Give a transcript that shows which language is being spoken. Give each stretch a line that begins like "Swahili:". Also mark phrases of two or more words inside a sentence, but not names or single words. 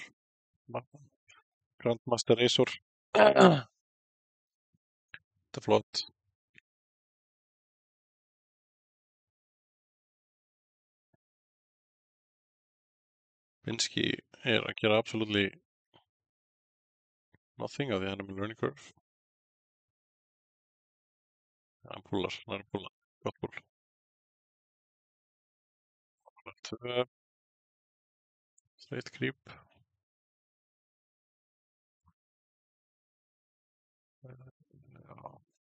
Icelandic: Grandmaster Razor. Þetta er flott. Pinsky er að gera
English: absolutely nothing
Icelandic: af því hann er með
English: learning curve.
Icelandic: Hann púlar, hann er að púla. Gott púl. 2,
English: straight creep.
Icelandic: Já.